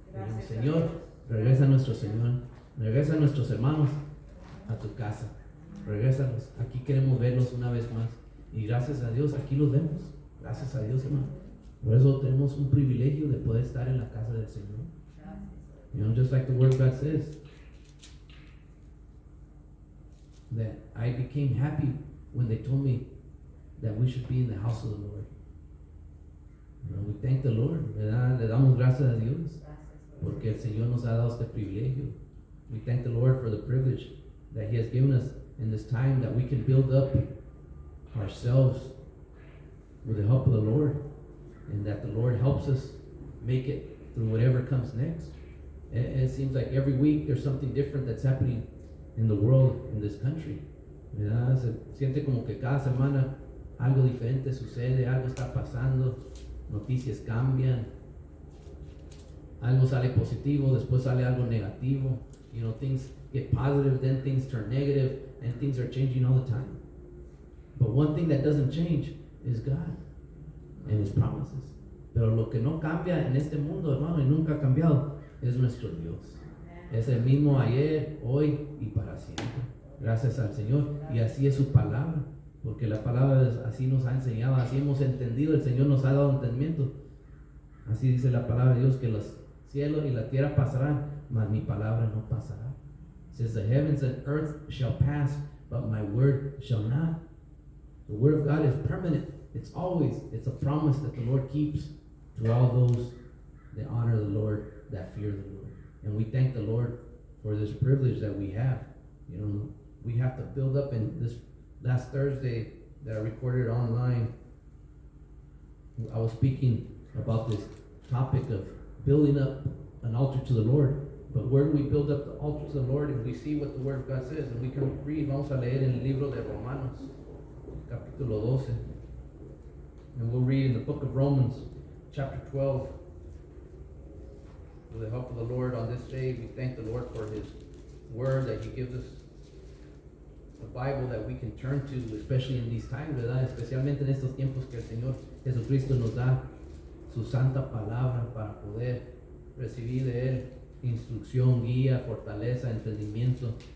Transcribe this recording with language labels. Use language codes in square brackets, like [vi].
[es] Pedimos, Señor, regresa a nuestro Señor, regresa a nuestros hermanos a tu casa, regrésalos, aquí queremos verlos una vez más, y gracias a Dios, aquí los vemos, gracias a Dios, hermano. Por eso tenemos un privilegio de poder estar en la casa del Señor. [en] You know, just like the word of God says, that I became happy when they told me that we should be in the house of the Lord. You know, we thank the Lord, [es] ¿verdad? Le damos gracias a Dios porque el Señor nos ha dado este privilegio. [en] We thank the Lord for the privilege that He has given us in this time, that we can build up ourselves with the help of the Lord, and that the Lord helps us make it through whatever comes next. It seems like every week there's something different that's happening in the world, in this country. [es] ¿Verdad? Se siente como que cada semana algo diferente sucede, algo está pasando, noticias cambian, algo sale positivo, después sale algo negativo. [en] You know, things get positive, then things turn negative, and things are changing all the time. But one thing that doesn't change is God and His promises. [es] Pero lo que no cambia en este mundo, hermano, y nunca ha cambiado, es nuestro Dios. Es el mismo ayer, hoy y para siempre. Gracias al Señor. Y así es su palabra. Porque la palabra así nos ha enseñado, así hemos entendido, el Señor nos ha dado entendimiento. Así dice la palabra de Dios, que los cielos y la tierra pasarán, mas mi palabra no pasará. [en] It says the heavens and earth shall pass, but my word shall not. The word of God is permanent. It's a promise that the Lord keeps to all those that honor the Lord, that fear the Lord. And we thank the Lord for this privilege that we have. You know, we have to build up in this. Last Thursday that I recorded online, I was speaking about this topic of building up an altar to the Lord. But where do we build up the altar to the Lord? And we see what the Word of God says. And we can read, [es] vamos a leer en el libro de Romanos, capítulo 12. [en] And we'll read in the book of Romans, chapter 12. With the help of the Lord on this day, we thank the Lord for His Word that He gives us. The Bible that we can turn to, especially in these times, ¿verdad? [es] Especialmente en estos tiempos que el Señor Jesucristo nos da su santa palabra para poder recibir de Él instrucción, guía, fortaleza, entendimiento.